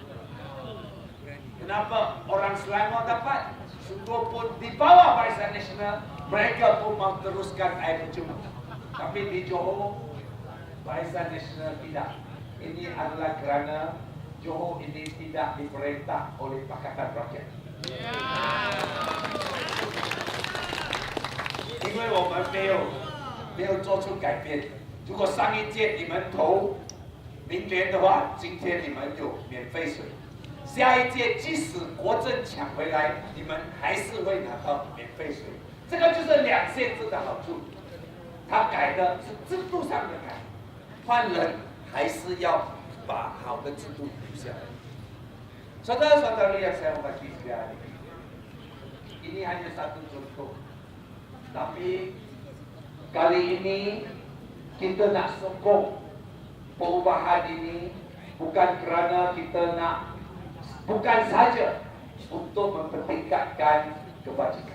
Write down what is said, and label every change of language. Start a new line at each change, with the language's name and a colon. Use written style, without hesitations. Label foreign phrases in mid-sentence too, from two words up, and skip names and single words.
Malay: Kenapa orang Selangor dapat? Sungguh pun di bawah Barisan Nasional, mereka pun mahu teruskan air percuma. Tapi di Johor, Barisan Nasional tidak. Ini adalah kerana Johor ini tidak diperintah oleh Pakatan Rakyat.
Chinese: 因为我们没有做出改变。如果上一届你们投民联的话，今天你们有免费水。下一届即使国政抢回来，你们还是会拿到免费水。这个就是两县制的好处。他改的是制度上的改，换人还是要把好的制度留下来。
Malay: Saudara-saudara yang saya hormati sekalian, ini hanya satu contoh. Tapi kali ini kita nak sokong perubahan ini bukan kerana kita nak, bukan saja untuk mempertingkatkan kebajikan.